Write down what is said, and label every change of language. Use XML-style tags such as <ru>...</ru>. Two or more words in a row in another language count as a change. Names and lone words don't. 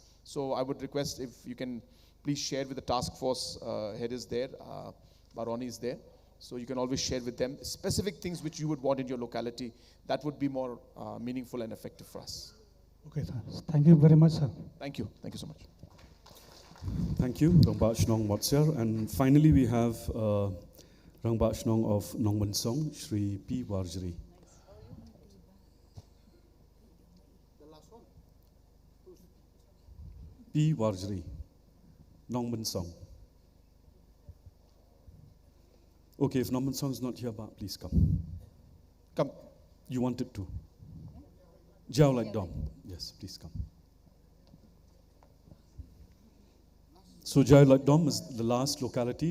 <en>So I would request if you can please share with the task force head is there, Baroni is there. So you can always share with them specific things which you would want in your locality. That would be more meaningful and effective for us. Okay, thank you very much, sir. Thank you. Thank you so much. Thank you, Rangbak Shnong Motsiar. And finally, we have Rangbak Shnong of Nongman Song, Shri P. Warjri. P. Warjri, Nongman Song. Okay, if Nongman Song is not here, please come. Come. You wanted to. Jiao Like Dom. Yes, please come. So Jiao Like Dom is the last locality.</en>